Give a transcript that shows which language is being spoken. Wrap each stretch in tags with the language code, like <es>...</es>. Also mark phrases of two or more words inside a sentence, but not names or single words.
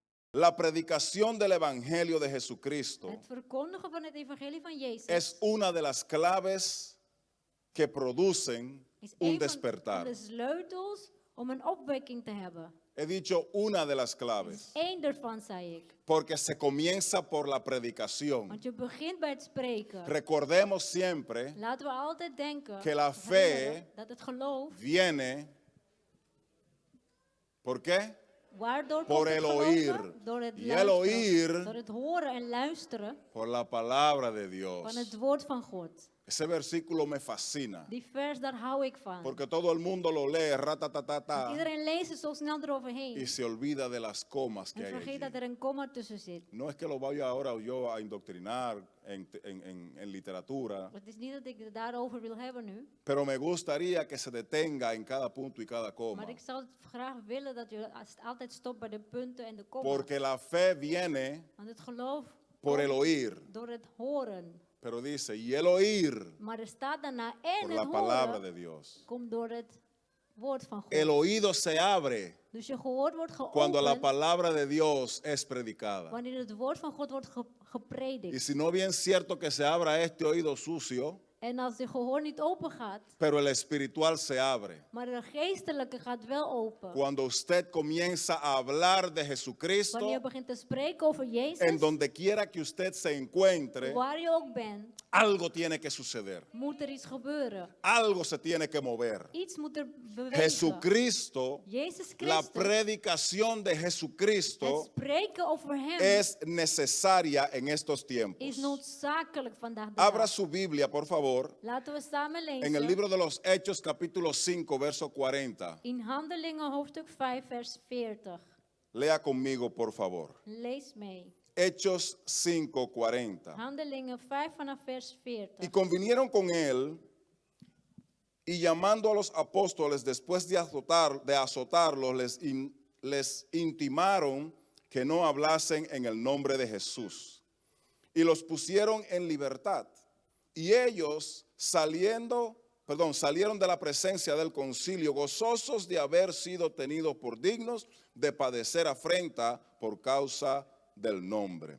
<es>La predicación del Evangelio de Jesucristo</es> <nl>Het verkondigen van het evangelie van Jezus</nl> <es>es una de las claves que producen</es> <nl>is</nl> <es>un</es> <nl>een van</nl> <es>despertar.</es> <nl>de sleutels om een opwekking te hebben.</nl> <es>He dicho una de las</es> <nl>Dat is</nl> <es>claves,</es> <nl>één daarvan, zei ik.</nl> <es>porque se comienza por la predicación.</es> <nl>Want je begint bij het spreken.</nl> <es>Recordemos siempre</es> <nl>Laten we altijd denken</nl> <es>que la</es> <nl>of herinneren</nl> <es>fe</es> <nl>dat het geloof,</nl> <es>viene, ¿por qué?</es> <nl>waardoor</nl> <es>Por</es> <nl>komt het</nl> <es>el</es> <nl>geloven?</nl> <es>oír.</es> <nl>Door het</nl> <es>Y el</es> <nl>luisteren.</nl> <es>oír</es> <nl>Door het horen en luisteren</nl> <es>por la palabra de</es> <nl>van</nl> <es>Dios.</es> <nl>het woord van God.</nl> <es>Ese versículo me fascina,</es> <nl>Die vers, daar hou ik van.</nl> <es>porque todo el mundo lo lee,</es> <nl>Want ratatatata, iedereen leest het zo snel eroverheen.</nl> <es>y se olvida de las comas que</es> <nl>En</nl> <es>hay</es> <nl>vergeet dat</nl> <es>allí.</es> <nl>er een komma tussen zit.</nl> <es>No es que lo vaya ahora yo a indoctrinar en literatura,</es> <nl>Het is niet dat ik het daarover wil hebben nu.</nl> <es>pero me gustaría que se detenga en cada punto y cada coma,</es> <nl>Maar ik zou het graag willen dat je altijd stopt bij de punten en de komma's.</nl> <es>porque la fe viene</es> <nl>Want het geloof</nl> <es>por el</es> <nl>komt</nl> <es>oír,</es> <nl>door het horen.</nl> <es>pero dice, y el oír</es> <nl>Maar er staat daarna en</nl> <es>por</es> <nl>het</nl> <es>la palabra</es> <nl>horen</nl> <es>de Dios.</es> <nl>komt door het woord van God.</nl> <es>El oído se abre</es> <nl>Dus je gehoord wordt</nl> <es>cuando la</es> <nl>geopend</nl> <es>palabra de Dios es predicada.</es> <nl>wanneer het woord van God wordt</nl> <es>Y</es> <nl>gepredikt.</nl> <es>si no bien es cierto que se abra este oído sucio,</es> <nl>En als je gehoor niet open gaat,</nl> <es>pero el espiritual se abre.</es> <nl>maar de geestelijke gaat wel open.</nl> <es>Cuando usted comienza a hablar de</es> <nl>Wanneer</nl> <es>Jesucristo,</es> <nl>je begint te spreken over</nl> <es>en</es> <nl>Jezus,</nl> <es>donde quiera que usted se encuentre,</es> <nl>waar je ook bent,</nl> <es>algo tiene que suceder.</es> <nl>moet er iets gebeuren.</nl> <es>Algo se tiene que mover.</es> <nl>Iets moet er bewegen.</nl> <es>Jesucristo,</es> <nl>Jezus</nl> <es>la</es> <nl>Christus,</nl> <es>predicación de</es> <nl>het</nl> <es>Jesucristo</es> <nl>spreken over hem</nl> <es>es necesaria en estos</es> <nl>is</nl> <es>tiempos.</es> <nl>noodzakelijk vandaag de</nl> <es>Abra</es> <nl>dag.</nl> <es>su Biblia, por favor,</es> <nl>Laten we samen</nl> <es>en el</es> <nl>lezen</nl> <es>libro de los Hechos, capítulo 5, verso 40.</es> <nl>in Handelingen hoofdstuk 5 vers 40.</nl> <es>Lea conmigo, por favor.</es> <nl>Lees mee.</nl> <es>Hechos 5, 40.</es> <nl>Handelingen 5 vanaf vers 40.</nl> <es>Y convinieron con él, y llamando a los apóstoles después de azotarlos, les intimaron que no hablasen en el nombre de Jesús. Y los pusieron en libertad. Y ellos salieron de la presencia del concilio, gozosos de haber sido tenidos por dignos de padecer afrenta por causa del nombre.</es>